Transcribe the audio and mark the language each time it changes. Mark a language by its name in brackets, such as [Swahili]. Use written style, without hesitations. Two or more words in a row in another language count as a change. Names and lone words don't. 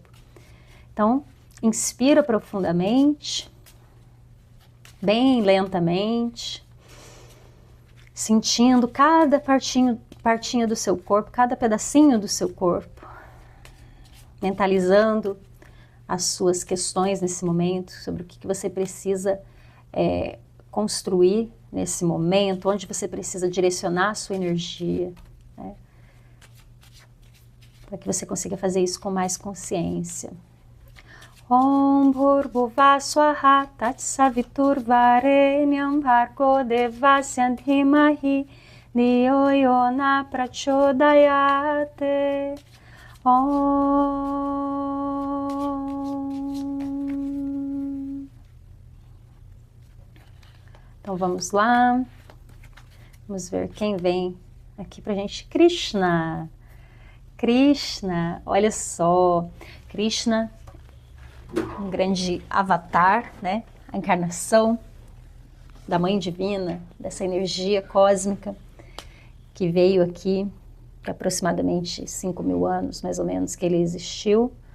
[Portuguese] Então, inspira profundamente, bem lentamente, sentindo cada partinha do seu corpo, cada pedacinho do seu corpo, mentalizando as suas questões nesse momento, sobre o que você precisa construir nesse momento, onde você precisa direcionar a sua energia, né? Para que você consiga fazer isso com mais consciência. [Sanskrit] ॐ भूर्भुवः स्वाहा तत्सवितुर्वरेण्यं भर्गो देवस्य धीमहि धियो यो नः प्रचोदयात्. Om. [Portuguese] Então vamos lá. Vamos ver quem vem aqui pra gente. Krishna. Krishna, olha só. Krishna, um grande avatar, né? A encarnação da Mãe Divina, dessa energia cósmica que veio aqui, que aproximadamente 5.000 anos, mais ou menos, que ele existiu.